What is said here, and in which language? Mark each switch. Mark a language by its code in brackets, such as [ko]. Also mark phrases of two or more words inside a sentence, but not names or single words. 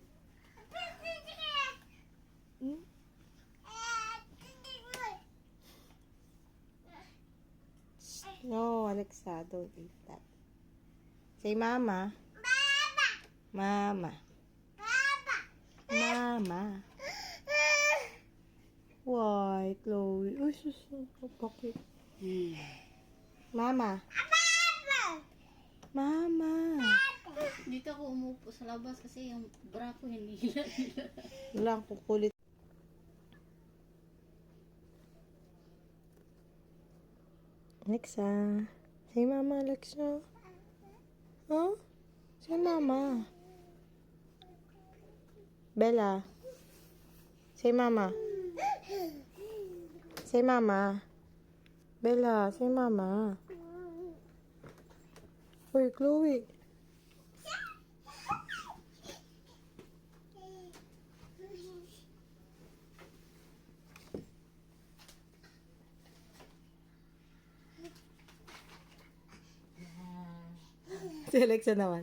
[en] No, Alexa, don't eat that. Say mama. Mama. Mama. Why, Chloe? [tl] Uy, bakit? Mama. Mama. Dito ako umupo sa labas kasi yung bra ko hindi hila. Wala, kukulit. Alexa. [en] Say mama, Alexa. Huh? Say mama. Bella. Say mama. Say mama. Bella, say mama. [tl] Uy, Chloe. Si Alexa naman.